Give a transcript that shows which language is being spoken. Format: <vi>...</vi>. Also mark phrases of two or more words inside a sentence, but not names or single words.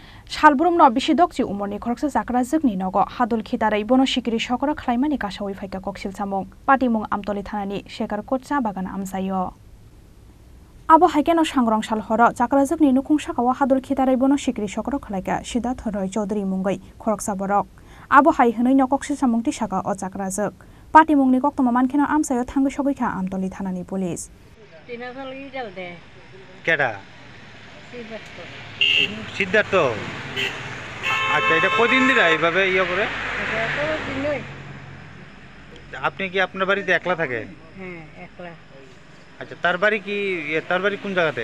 <trp>Shalbrumno bisidokji umorni khoroksa jakra jokni nogo hadul khidarai bono sikiri sokora khlaimani kasawi phaika koksil samung patimung amtoli thanani shekar kotcha bagan amsayo abo haikeno sangrong salhoro jakra jokni nukung sakawa hadul khidarai bono sikiri sokora khlaika Siddharth Roy Chaudhary mungai khoroksa borok abo hai hwnoi no koksil samung ti saka o jakra jok patimungni koktoma mankheno amsayo thangoi sogoikha amtoli thanani police</trp> <bn>কেডা সিদ্ধার্থ আচ্ছা এটা কদিন ধরে এইভাবে ইয়ে করে আপনি কি আপনার বাড়িতে একলা থাকে হ্যাঁ একলা আচ্ছা তার বাড়ি কি তার বাড়ি কোন জায়গাতে</bn>